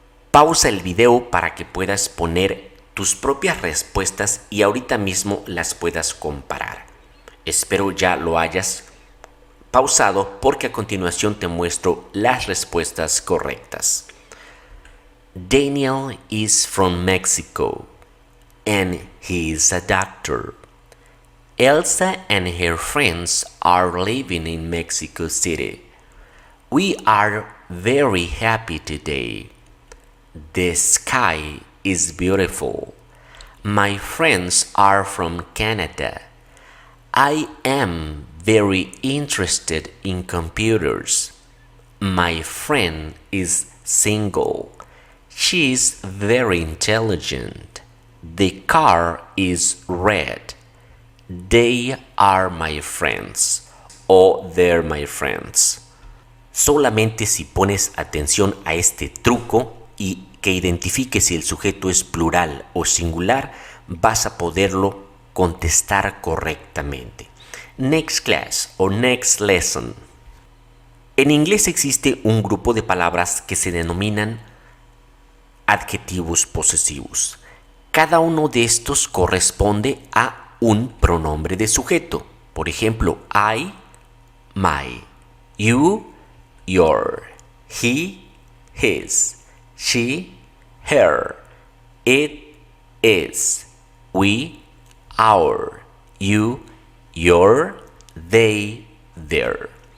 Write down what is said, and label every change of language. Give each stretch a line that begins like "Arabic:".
Spanish: Pausa el video para que puedas poner tus propias respuestas y ahorita mismo las puedas comparar. Espero ya lo hayas pausado porque a continuación te muestro las respuestas correctas.
English: Daniel is from Mexico and he is a doctor. Elsa and her friends are living in Mexico City. We are very happy today. The sky is beautiful. My friends are from Canada. I am very interested in computers. My friend is single. She is very intelligent. The car is red. They are my friends.
Spanish: O
English: they're my friends.
Spanish: Solamente si pones atención a este truco y que identifiques si el sujeto es plural o singular, vas a poderlo contestar correctamente.
English: Next class o next lesson.
Spanish: En inglés existe un grupo de palabras que se denominan adjetivos posesivos. Cada uno de estos corresponde a un pronombre de sujeto. Por ejemplo,
English: I, my, you, your, he, his, she, her, it, is, we, our, you, your, they, their.